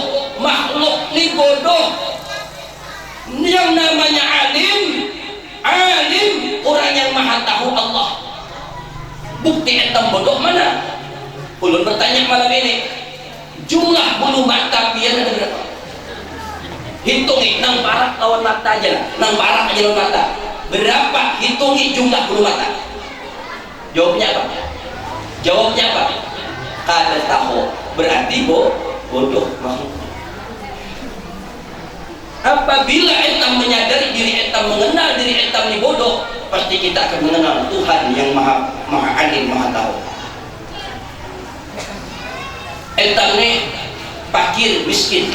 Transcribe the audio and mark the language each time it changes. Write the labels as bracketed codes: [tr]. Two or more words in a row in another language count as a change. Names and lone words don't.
[id] Makhluk ini bodoh. Yang namanya alim orang yang maha tahu Allah. [vkt] Bukti etam bodoh mana? [bjn] Ulun bertanya malam ini, jumlah bulu mata biar ada berapa? Hitungi nang barak lawan mata aja, nang barak aja lawan mata. [id] Berapa? [bjn] Hitungi jumlah bulu mata. Jawabnya apa? Kada tahu. [id] Berarti bodoh makhluk. Apabila etam menyadari diri etam, mengenal diri etam ini bodoh, pasti kita akan mengenal Tuhan yang maha alim, maha tahu. Etam ini fakir, miskin.